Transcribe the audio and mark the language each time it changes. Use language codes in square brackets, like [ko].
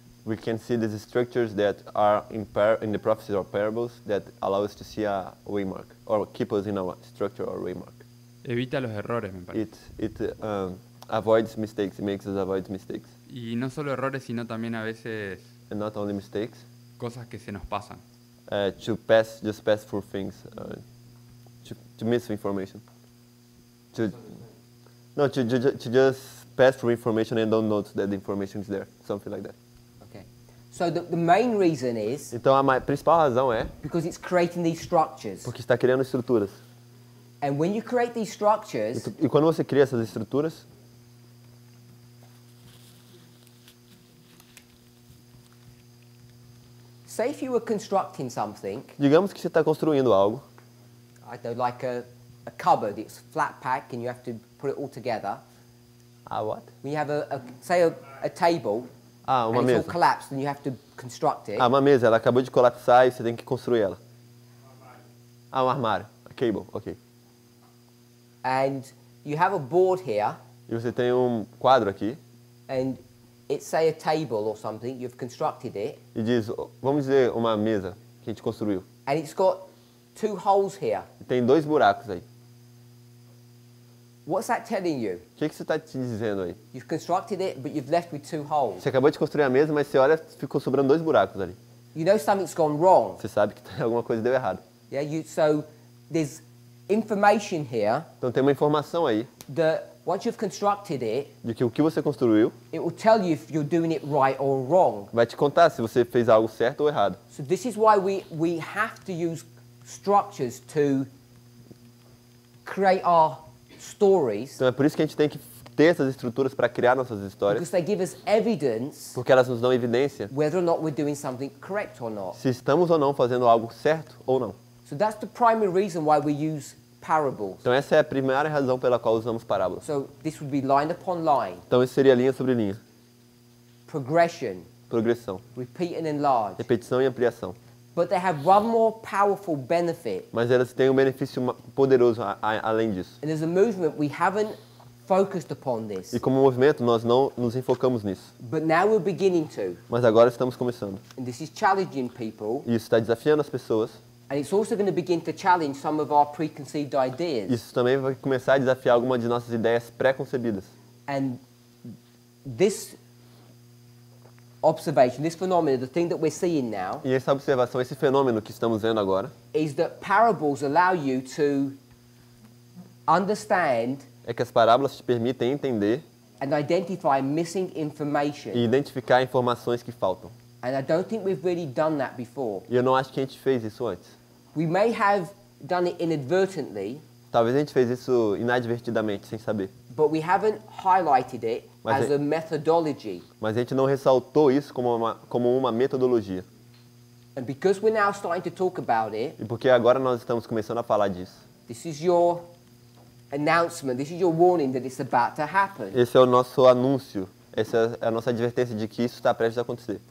[en] we can see these structures that are in the prophecies or parables that allow us to see a waymark or keep us in a structure or waymark. [es] Evita los errores, me parece. [en] It avoids mistakes. It makes us avoid mistakes. [es] Y no solo errores, sino también a veces [en] And not only mistakes, [es] cosas que se nos pasan. [en] to pass through things, to miss information. To just pass through information and don't notice that the information is there. Something like that. Okay. So the main reason is [pt] Então a principal razão é [en] because it's creating these structures. [pt] porque está criando estruturas. [en] And when you create these structures, [pt] E quando você cria essas estruturas, [en] say if you were constructing something, [pt] digamos que você está construindo algo, [en] I don't know, like a cupboard, it's flat pack and you have to put it all together. what? When you have a table [pt] Uma [en] and it's all [pt] mesa. [en] collapsed and you have to construct it. [pt] Uma mesa, ela acabou de colapsar e você tem que construir ela. Um armário. [en] A cable, ok. And you have a board here [pt] E você tem um quadro aqui [en] and it's say a table or something, you've constructed it, [pt] e diz, vamos dizer, uma mesa que a gente construiu. [en] and it's got two holes here. [pt] E tem 2 buracos aí. [en] What's that telling you? [pt] O que você está te dizendo aí? [en] You've constructed it, but you've left with two holes. [pt] Você acabou de construir a mesa, mas você olha, ficou sobrando 2 buracos ali. [en] You know something's gone wrong. [pt] Você sabe que alguma coisa deu errado. [en] Yeah, so there's information here [pt] Então tem uma informação aí [en] that once you've constructed it, [pt] de que o que você construiu [en] it will tell you if you're doing it right or wrong. [pt] vai te contar se você fez algo certo ou errado. [en] So this is why we have to use structures to create our stories, [pt] Então é por isso que a gente tem que ter essas estruturas para criar nossas histórias, [en] because they give us evidence [pt] porque elas nos dão evidência [en] whether or not we're doing something correct or not. [pt] se estamos ou não fazendo algo certo ou não. [en] So that's the primary reason why we use parables. [pt] Então essa é a primeira razão pela qual usamos parábolas. [en] So this would be line upon line, [pt] Então isso seria linha sobre linha, [en] progression, [pt] progressão, [en] repeat and enlarge. [pt] repetição e ampliação. [en] But they have one more powerful benefit. [pt] Mas elas têm um benefício poderoso além disso. [en] And as a movement, we haven't focused upon this. [pt] E como movimento nós não nos enfocamos nisso. [en] But now we're beginning to. [pt] Mas agora estamos começando. [en] And this is challenging people. [pt] E isso está desafiando as pessoas. [en] And it's also going to begin to challenge some of our preconceived ideas. [pt] Isso também vai começar a desafiar algumas de nossas ideias pré-concebidas. [en] And this observation, this phenomenon, the thing that we're seeing now, [pt] E essa observação, esse fenômeno que estamos vendo agora, [en] is that parables allow you to understand [pt] é que as parábolas te permitem entender [en] and identify missing information. [pt] e identificar informações que faltam. [en] And I don't think we've really done that before. [pt] E eu não acho que a gente fez isso antes. [en] We may have done it inadvertently, [pt] Talvez a gente fez isso inadvertidamente, sem saber. [en] but we haven't highlighted it [pt] Mas [en] as a methodology. [pt] Mas a gente não ressaltou isso como uma metodologia. [en] And because we're now starting to talk about it, [pt] E porque agora nós estamos começando a falar disso. [en] this is your announcement, this is your warning that it's about to happen. [pt] Esse é o nosso anúncio, essa é a nossa advertência de que isso está prestes a acontecer.